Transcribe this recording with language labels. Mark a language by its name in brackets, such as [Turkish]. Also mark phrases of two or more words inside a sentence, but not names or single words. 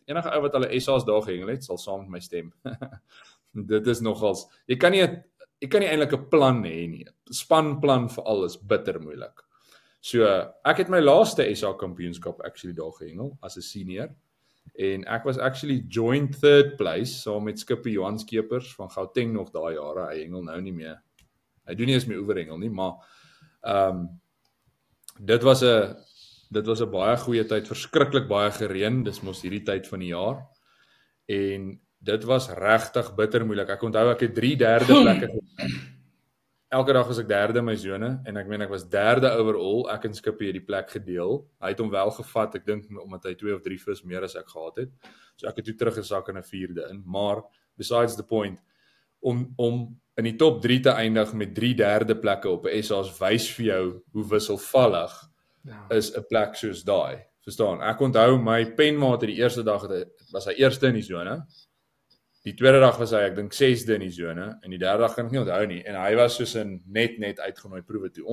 [Afrikaans] Enige ou wat hulle SA's daag gehengel het, sal saam met my stem. Dit is nogals, jy kan nie eintlik 'n plan hê nie. Spanplan vir alles bitter moeilik. So, ek het my laaste SA kampioenskap actually daar gehengel, as 'n senior, en ek was actually joint third place, saam met Skippie Johan Skeepers van Gauteng nog daai jare, hy hengel nou nie meer, hy doen nie eens meer oeverhengel nie, maar, dit was 'n baie goeie tyd, verskriklik baie gereën, dis mos hierdie tyd van die jaar, en dit was regtig bitter moeilik, ek onthou ek het 3 derde plekke gegaan. Elke dag was ek derde in my sone, en ek was derde overall, ek en Skippie het die plek gedeel, hy het hom wel gevat, ek dink omdat hy 2 of 3 vis meer as ek gehad het, so ek het toe teruggesak in 'n 4de in, maar [English] besides the point, [Afrikaans] om in die top 3 te eindig met 3 derde plekke op 'n SA's wys vir jou hoe wisselvallig is 'n plek soos daai, verstaan, ek onthou my penmaat die eerste dag was hy eerste in die sone, die tweede dag was hy, ek dink 6de in die sone, en die derde dag kan ek nie onthou nie, en hy was soos in net uitgenooi proewe toe.